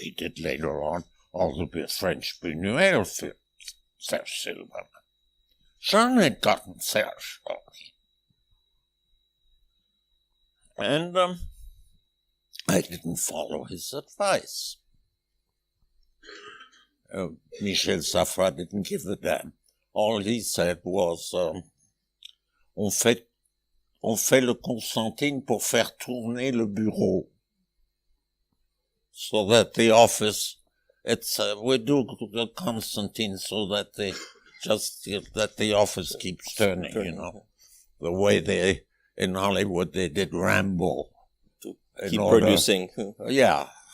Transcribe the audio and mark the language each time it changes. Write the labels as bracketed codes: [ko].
[en] He did later on all the French Buñuel films, Serge Silverman. Jean had gotten Serge for me. And I didn't follow his advice. Michel Safra didn't give a damn. All he said was, [fr] on fait le Constantine pour faire tourner le bureau. [en] So that the office, we do the Constantine so that that the office keeps turning, you know. The way in Hollywood they did Rambo. To keep producing. Yeah.